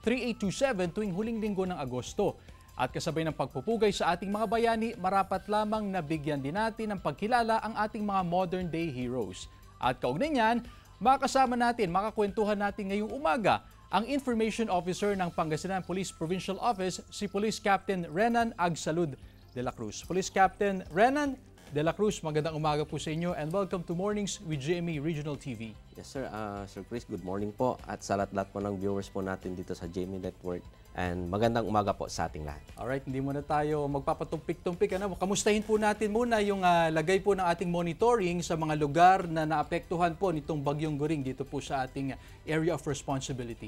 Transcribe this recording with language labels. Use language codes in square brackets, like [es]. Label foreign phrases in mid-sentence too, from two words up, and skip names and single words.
[tl] 3827 tuwing huling linggo ng Agosto. At kasabay ng pagpupugay sa ating mga bayani, marapat lamang nabigyan din natin ng pagkilala ang ating mga [en] modern day heroes. [tl] At kaugnay niyan, makakasama natin, makakwentuhan natin ngayong umaga ang [en] Information Officer [tl] ng Pangasinan Police Provincial Office, si Police Captain Renan Agsalud de la Cruz. Police Captain Renan de la Cruz, magandang umaga po sa inyo [en] and welcome to [tl] Mornings with GMA Regional TV. [en] Yes sir, Sir Chris, good morning [tl] po at sa lahat po ng viewers po natin dito sa GMA Network and magandang umaga po sa ating lahat. Alright, hindi muna tayo magpapatumpik-tumpik. Kamustahin po natin muna yung lagay po ng ating monitoring sa mga lugar na naapektuhan po nitong Bagyong Goring dito po sa ating [en] area of responsibility.